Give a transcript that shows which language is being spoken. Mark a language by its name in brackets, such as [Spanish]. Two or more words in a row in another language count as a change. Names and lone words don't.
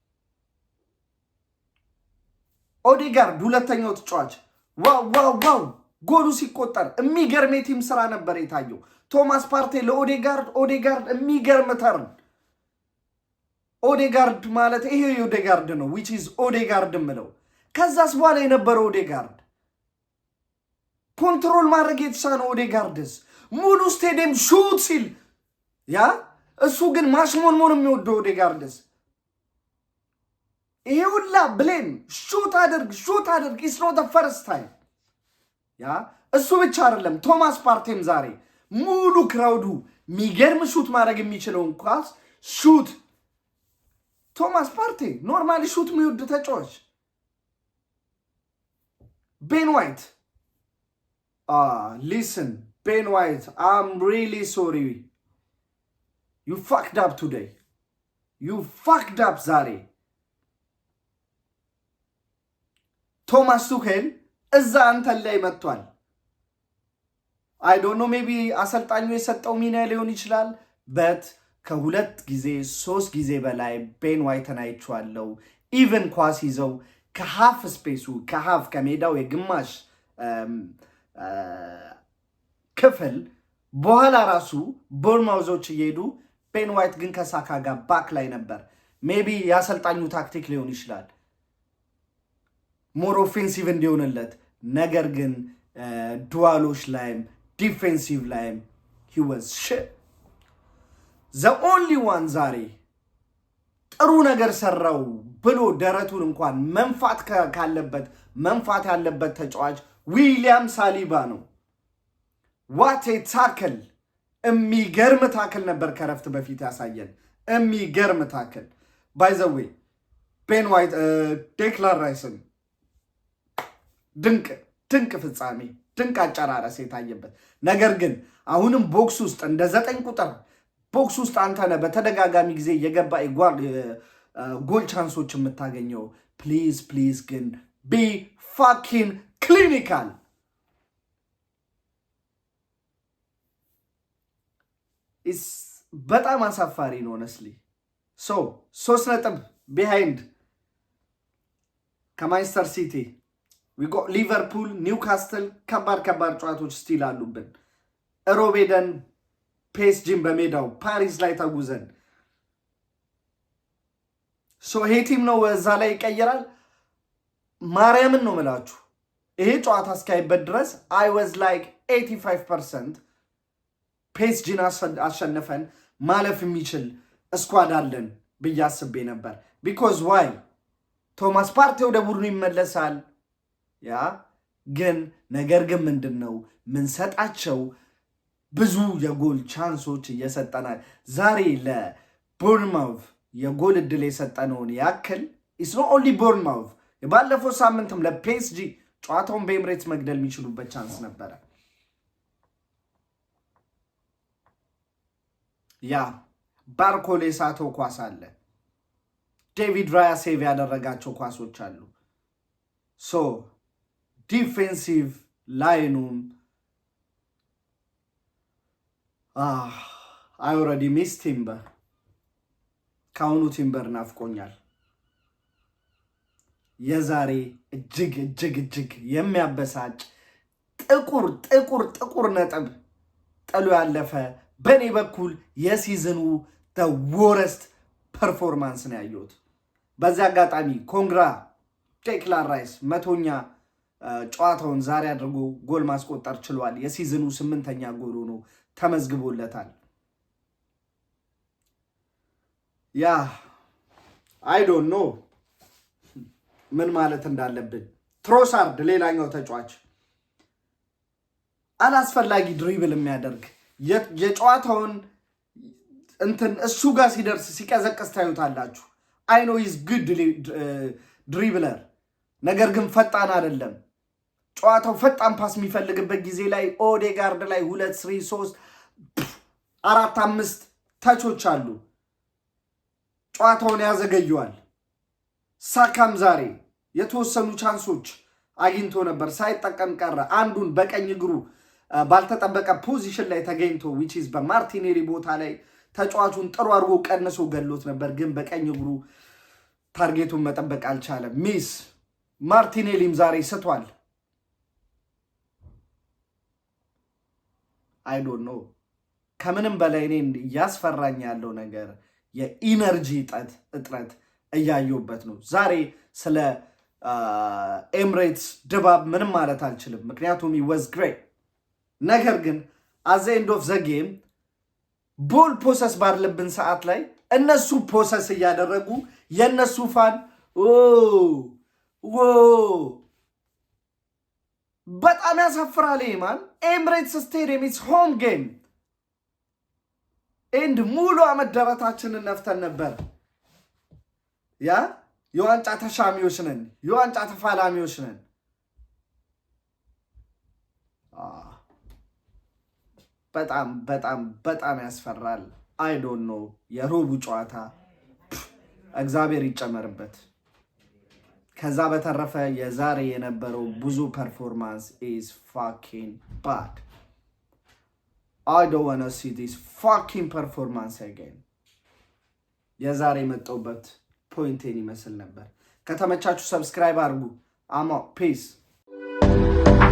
[Amharic] ኦዴጋርድ ሁለተኛው ተጫዋች ዋው ጎሉ ሲቆጠር የሚገርም የቲም ስራ ነበር የታየው። ቶማስ ፓርቴ ለኦዴጋርድ የሚገርም ተርን። ኦዴጋርድ ማለት ይሄ ኦዴጋርድ ነው [English] which is [Amharic] ኦዴጋርድ ምለው። ከዛስ በኋላ የነበረው ኦዴጋርድ ኮንትሮል ማድረግ የተሳነው ኦዴጋርድስ ሙሉ ስቴዲየም ሹት ሲል ያ እሱ ግን ማሽሞንሞን የሚወደው ኦዴጋርድስ ይሄ ሁላ [English] blame shoot [Amharic] አድርግ [English] it's not the first time [Amharic] ያ እሱ ብቻ አይደለም ቶማስ ፓርቴም ዛሬ ሙሉ ክራውዱ ሚገርም ሹት ማድረግ የሚችለውን ኳስ ሹት ቶማስ ፓርቴ ኖርማሊ ሹት የሚወድ ተጫዋች [English] ቤን ዋይት listen Ben White I'm really sorry you fucked up today you fucked up ዛሬ [Amharic] ቶማስ ቱሄል እዛ አንተን ላይ መጥቷል [English] I don't know maybe [Amharic] አሰልጣኙ የሰጠው ሚና ሊሆን ይችላል but ከሁለት ጊዜ ሶስት ጊዜ በላይ ቤን ዋይትን አይቼዋለሁ ኢቨን ኳስ ይዘው ከሃፍ ስፔሱ ከሃፍ ከሜዳው የግማሽ ክፍል በኋላ ራሱ ቦርማውዞች እየሄዱ ቤን ዋይት ግን ከሳካ ጋር ባክ ላይ ነበር ሜቢ ያሰልጣኙ ታክቲክ ሊሆን ይችላል [English] more offensive [Amharic] እንዲሆንለት ነገር ግን ዱዋሎች ላይም ዲፌንሲቭ ላይም [English] he was shit the only one [Amharic] ዛሬ ጥሩ ነገር ሰራው ብሎ ደረቱን እንኳን መንፋት ያለበት ተጫዋች ዊሊያም ሳሊባ ነው [English] what a tackle [Amharic] የሚገርም ታክል ነበር ከረፍት በፊት ያሳየን የሚገርም ታክል [English] by the way [Amharic] ቤን ዋይት ዴክላን ራይስን ድንቅ ፍጻሜ ድንቅ አጨራረስ የታየበት ነገር ግን አሁንም ቦክስ ውስጥ እንደ 9 ቁጥር ቦክስ ውስጥ አንተነ በተደጋጋሚ ጊዜ የገባ ጎል ቻንሶች የምታገኘው ፕሊዝ ግን [English] be fucking clinical is [Amharic] በጣም አሳፋሪ ነው [English] honestly so [Amharic] 3 ነጥብ behind ከማንቸስተር ሲቲ [English] we got [Amharic] ሊቨርፑል ኒውካስትል ከባድ ጨዋታዎች ስቲል አሉብን ሮቤደን ፔስጂን በሜዳው ፓሪስ ላይ ተጉዘን so ይሄ ቲም ነው እዛ ላይ ይቀየራል ማርያምን ነው መላችሁ ይሄ ጨዋታ እስካይበት ድረስ [English] I was like 85% [Amharic] ፔስጂን አሸነፈን ማለፍ የሚችል ስኳድ አለን ብያስቤ ነበር [English] because why [Amharic] ቶማስ ፓርቴ ወደ ቡድኑ ይመለሳል ያ ግን ነገር ግን ምንድነው ምን ሰጣቸው ብዙ የጎል ቻንሶች እየሰጠናል ዛሬ ለቦርንማውዝ የጎል እድል የሰጠነውን ያክል [English] it's not only [Amharic] ቦርንማውዝ የባለፈው ሳምንትም ለፔስጂ ጨዋታውን በኤምሬትስ መግደል የሚችሉበት ቻንስ ነበረ ያ ባርኮሌ ሳቶ ኳስ አለ ዴቪድ ራያ ሴቭ ያደረጋቸው ኳሶች አሉ [English] so defensive [Amharic] ላይኑም [English] I already miss [Amharic] ቲምበር ካሁኑ ቲምበር ናፍቆኛል የዛሬ እጅግ የሚያበሳጭ ጥቁር ነጥብ ጥሎ ያለፈ በኔ በኩል የሲዝኑ [English] the worst performance [Amharic] ነው ያየሁት በዛ አጋጣሚ ኮንግራ ዴክላን ራይስ 100ኛ ጨዋታውን ዛሬ አድርጎ ጎል ማስቆጠር ችሏል የሲዝኑ 8ኛ ጎል ሆኖ ተመዝግቦለታል ያ [English] I don't know [Amharic] ምን ማለት እንዳለብን ትሮሳርድ ሌላኛው ተጫዋች አላስፈላጊ ድሪብል የሚያደርግ የጨዋታውን እንትን እሱ ጋር ሲደርስ ሲቀዘቅዝ ታዩታላችሁ [English] I know he's good dribbler [Amharic] ነገር ግን ፈጣን አይደለም ጨዋታው ፈጣን ፓስ የሚፈልግበት ጊዜ ላይ ኦዴጋርድ ላይ 2 3 4 5 ታቾች አሉ ጨዋታውን ያዘገየዋል ሳካም ዛሬ የተወሰኑ ቻንሶች አግኝቶ ነበር ሳይጠቀም ቀረ አንዱን በቀኝ እግሩ ባልተጠበቀ ፖዚሽን ላይ ተገኝቶ [English] which is [Amharic] በማርቲኔሊ ቦታ ላይ ተጫዋቹን ጥሩ አድርጎ ቀንሶ ገሎት ነበር ግን በቀኝ እግሩ ታርጌቱን መጠበቅ አልቻለም ሚስ ማርቲኔሊም ዛሬ ስቷል [English] I don't know [Amharic] ከምንም በላይ እኔን ያስፈራኝ ያለው ነገር የኢነርጂ እጥረት እያየሁበት ነው ዛሬ ስለ ኤምሬትስ ድባብ ምንም ማለት አልችልም ምክንያቱም [English] he was great [Amharic] ነገር ግን [English] at the end of the game ball possession [Amharic] ባለብን ሰዓት ላይ እነሱ ፖሰስ እያደረጉ የነሱ ፋን በጣም ያሳፍራል ማን ኤምሬትስ ስቴዲየም [English] is home game and [Amharic] ሙሉ አመደረታችንን ነፍተን ነበር ያ የዋንጫ ተሻሚዎች ነን የዋንጫ ተፋላሚዎች ነን በጣም በጣም በጣም ያስፈራል [English] I don't know [Amharic] የሮቡ ጨዋታ እግዚአብሔር ይጨመርበት ከዛ በተረፈ የዛሬ የነበረው ብዙ ፐርፎርማንስ [English] is fucking bad I don't want to see this fucking performance again [Amharic] የዛሬ መጣውበት ፖይንቴን ይመስል ነበር ከተመቻችሁ ሰብስክራይብ አድርጉ አማ ፒስ